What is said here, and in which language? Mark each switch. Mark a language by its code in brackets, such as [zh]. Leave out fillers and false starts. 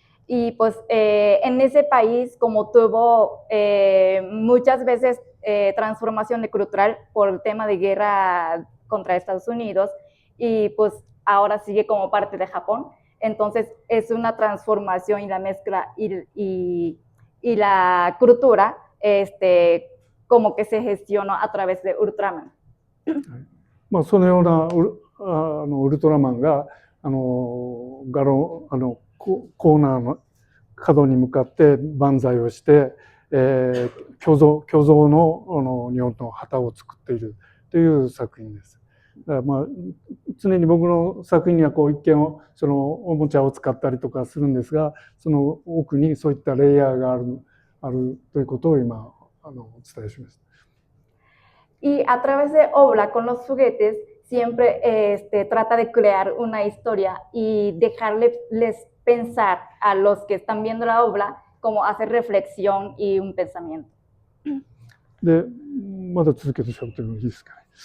[es] Y pues en ese país, como tuvo muchas veces transformación cultural por el tema de guerra contra Estados Unidos, y pues ahora sigue como parte de Japón, entonces es una transformación y la mezcla y la cultura como que se gestionó a través de Ultraman. [ja] そのようなウルトラマンがコーナーの角に向かって万歳をして、虚像の日本の旗を作っているという作品です。だから常に僕の作品にはこう一見そのおもちゃを使ったりとかするんですが、その奥にそういったレイヤーがあるということを今お伝えしました。 [es] Y a través de obra con los juguetes siempre trata de crear una historia y dejarles pensar a los que están viendo la obra como hacer reflexión y un pensamiento. [ja] でまだ続けてしゃべってもいいですかね。